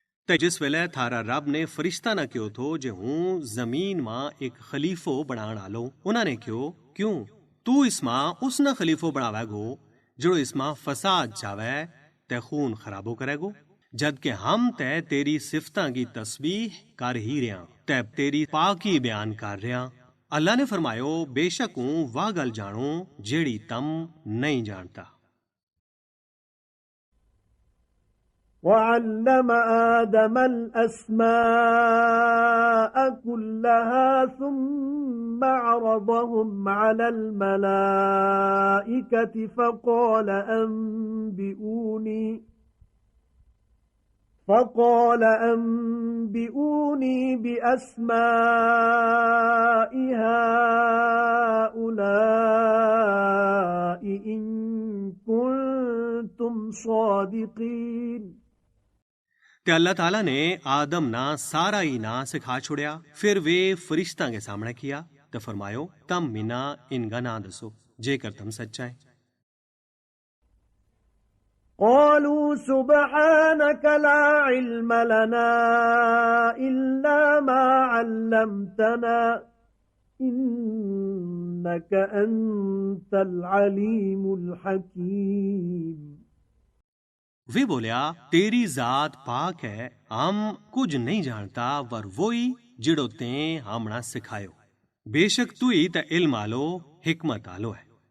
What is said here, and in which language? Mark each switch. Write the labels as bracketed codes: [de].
[gju] ते जिस वेले थारा रब ने फरिश्ता ना क्यों थो जे हूं जमीन मां एक खलीफो बनाण आलो, उन्होंने क्यों क्यों तू इसमा उस ना खलीफो बनावेगो जो इसमा फसाद चावे ते खून खराबो करेगो, जबकि हम ते तेरी सिफता की तस्बीह कर ही रहा ते तेरी पाकी बयान कर रहा। अल्लाह ने फरमायो बेशक हूं वाह गल जानो जेड़ी तम नहीं जानता। [ar] وعلم آدم الأسماء كلها ثم عرضهم على الملائكة فقال أنبئوني بأسماء هؤلاء إن كنتم صادقين। [gju] ते अल्लाह ताला ने आदम ना सारा ही ना सिखा छोड़या, फिर वे फरिश्ता के सामने किया तो फरमायो तम मिना इनका ना दसो जेकर तम सच्चा है। [ar] قالوا سبحانك لا علم لنا إلا ما علمتنا إنك أنت العليم الحكيم। [gju] वे बोलिया तेरी जात पाक है, हम कुछ नहीं जानता वर वही जिड़ो ते हमना सिखायो। बेशक तू ही ते इल्म आलो हिकमत आलो है।